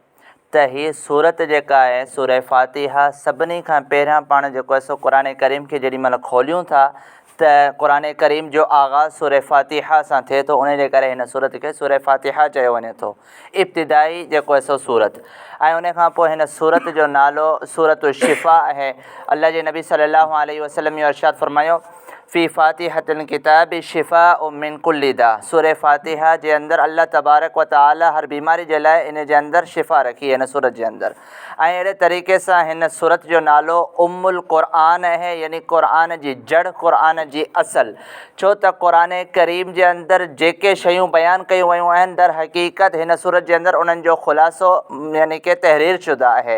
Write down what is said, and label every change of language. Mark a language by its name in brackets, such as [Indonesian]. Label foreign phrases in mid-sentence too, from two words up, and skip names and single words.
[Sindhi] त हीअ सूरत जेका आहे सूरह फातिहा सभिनी खां पहिरियां पाण जेको आहे सो क़ुरान करीम खे जेॾी महिल खोलियूं था त क़ुरान करीम जो आगाज़ सूरह फातिहा सां थिए थो। उन जे करे हिन सूरत खे सूरह फातिहा चयो वञे थो, इब्तिदाई जेको आहे सो सूरत। ऐं उन खां पोइ हिन सूरत जो नालो सूरत शिफ़ा आहे। अल्लाह जे नबी [Arabic] صلى الله عليه وسلم [Sindhi] इहो इरशाद फरमायो, [Arabic] في فاتحة الكتاب شفاء من كل داء. [Sindhi] सूरह फातिहा जे अंदरि अल्लाह तबारक व तआला हर बीमारी जे लाइ इन जे अंदरि शिफ़ा रखी है हिन सूरत जे अंदरि। ऐं अहिड़े तरीक़े सां हिन सूरत जो नालो उम्मुल क़ुरआन आहे, यानी क़ुरआन जी जड़, क़ुरआन जी असलु। छो त क़ुरान करीम जे अंदरि जेके शयूं बयानु कयूं वयूं आहिनि दर हक़ीक़त हिन सूरत जे अंदरि उन्हनि जो ख़ुलासो यानी कि तहरीर शुदा आहे।